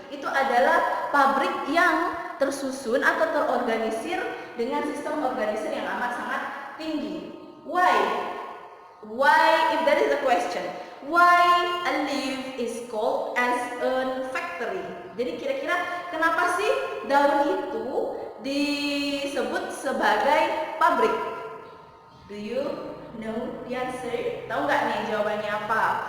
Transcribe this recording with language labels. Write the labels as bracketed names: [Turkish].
[Indonesian] Itu adalah pabrik yang tersusun atau terorganisir dengan sistem organisir yang amat sangat tinggi. [English] Why? Why, if that is a question, why a leaf is called as a factory? [Indonesian] Jadi kira-kira kenapa sih daun itu disebut sebagai pabrik? [English] Do you know the answer? [Indonesian] Tahu nggak nih jawabannya apa?